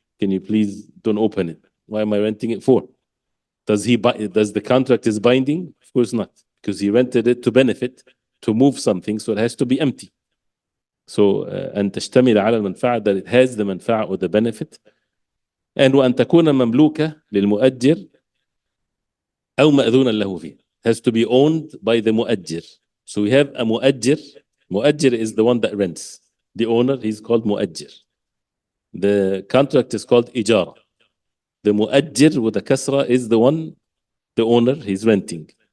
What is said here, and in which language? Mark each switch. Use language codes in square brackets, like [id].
[en] Can you please don't open it? Why am I renting it for?" Does the contract is binding? Of course not, because he rented it to benefit, to move something, so it has to be empty. So [ar] أن تشتمل على المنفعة, [en] that it has the منفعة or the benefit. [ar] And وأن تكون مملوكة للمؤجر أو مأذونا له فيه. [en] Has to be owned by the مؤجر. So we have a مؤجر. مؤجر is the one that rents. The owner, he's called مؤجر. The contract is called إجارة. The مؤجر with the kasra is the owner, he's renting.